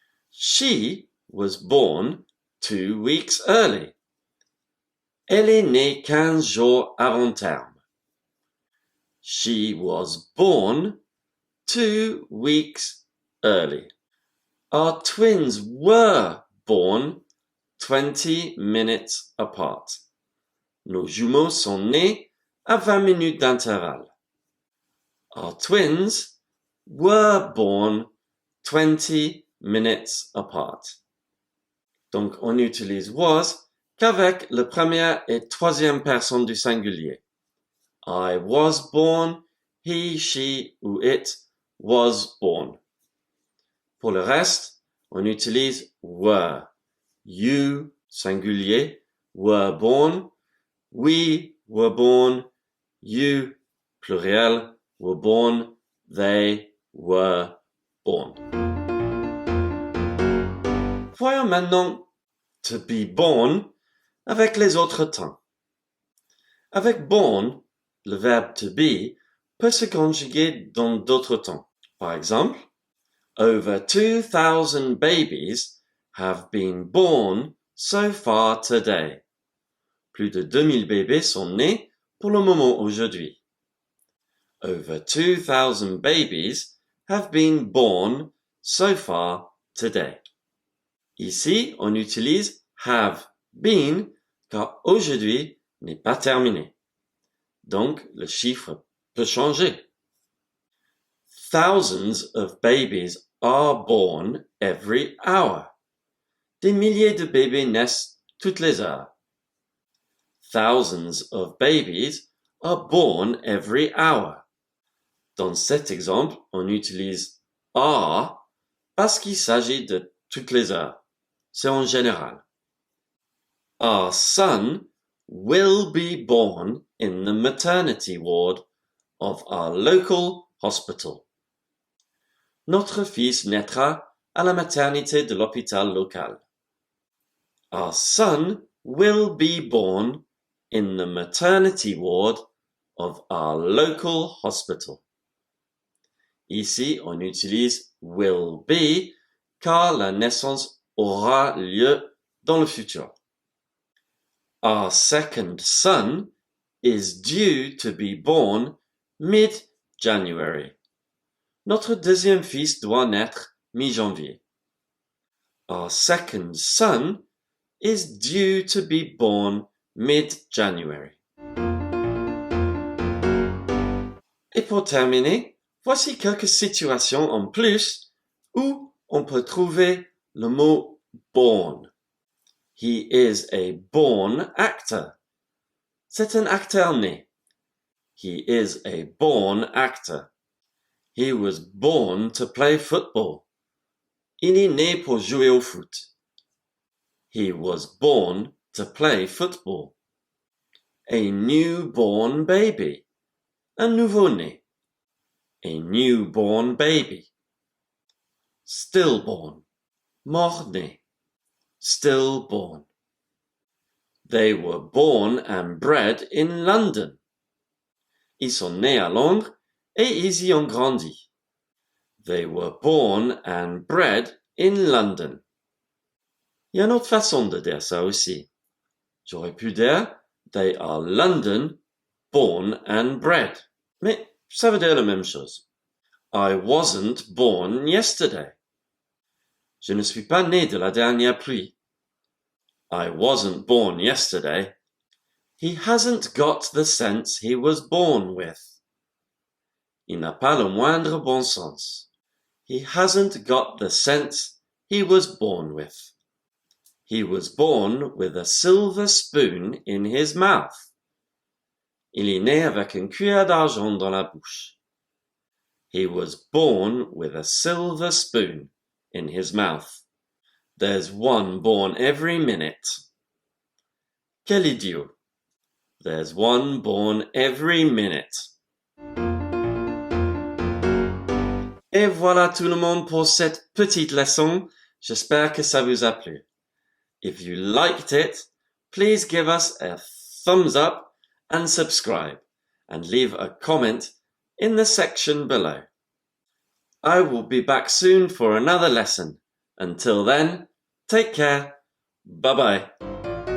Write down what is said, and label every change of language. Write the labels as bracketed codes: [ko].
[en] She was born 2 weeks early. [fr] Elle est née 15 jours avant terme. [en] She was born 2 weeks early. Our twins were born 20 minutes apart. [fr] Nos jumeaux sont nés à 20 minutes d'intervalle. [en] Our twins were born 20 minutes apart. [fr] Donc, on utilise was qu'avec la première et troisième personne du singulier. [en] I was born, he, she [fr] ou [en] it was born. [fr] Pour le reste, on utilise were. [en] You, [fr] singulier, [en] were born. We were born. You, [fr] pluriel, [en] were born. They were born. [fr] Voyons maintenant [en] to be born [fr] avec les autres temps. Avec born, le verbe to be peut se conjuguer dans d'autres temps. Par exemple, [en] over 2,000 babies have been born so far today. [fr] Plus de 2000 bébés sont nés pour le moment aujourd'hui. [en] Over 2,000 babies have been born so far today. [fr] Ici, on utilise have been car aujourd'hui n'est pas terminé. Donc, le chiffre peut changer. [en] Thousands of babies are born every hour. [fr] Des milliers de bébés naissent toutes les heures. [en] Thousands of babies are born every hour. [fr] Dans cet exemple, on utilise are parce qu'il s'agit de toutes les heures. C'est en général. [en] Our son will be born in the maternity ward of our local hospital. [fr] Notre fils naîtra à la maternité de l'hôpital local. [en] Our son will be born in the maternity ward of our local hospital. [fr] Ici, on utilise will be car la naissance aura lieu dans le futur. [en] Our second son is due to be born mid-January. [fr] Notre deuxième fils doit naître mi-janvier. [en] Our second son is due to be born mid-January. [fr] Et pour terminer, voici quelques situations en plus où on peut trouver le mot born. [en] He is a born actor. [fr] C'est un acteur né. [en] He is a born actor. He was born to play football. [fr] Il est né pour jouer au foot. [en] He was born to play football. A newborn baby. [fr] Un nouveau-né. [en] A newborn baby. Stillborn. [fr] Mort-né. [en] Stillborn. They were born and bred in London. [fr] Ils sont nés à Londres et ils y ont grandi. [en] They were born and bred in London. [fr] Il y a une autre façon de dire ça aussi. J'aurais pu dire [en] they are London born and bred. [fr] Mais ça veut dire la même chose. [en] I wasn't born yesterday. [fr] Je ne suis pas né de la dernière pluie. [en] I wasn't born yesterday. He hasn't got the sense he was born with. [fr] Il n'a pas le moindre bon sens. [en] He hasn't got the sense he was born with. He was born with a silver spoon in his mouth. [fr] Il est né avec une cuillère d'argent dans la bouche. [en] He was born with a silver spoon in his mouth. There's one born every minute. [fr] Quel idiot. [en] There's one born every minute. [fr] Et voilà tout le monde pour cette petite leçon. J'espère que ça vous a plu. [en] If you liked it, please give us a thumbs up and subscribe, and leave a comment in the section below. I will be back soon for another lesson. Until then, take care. Bye-bye.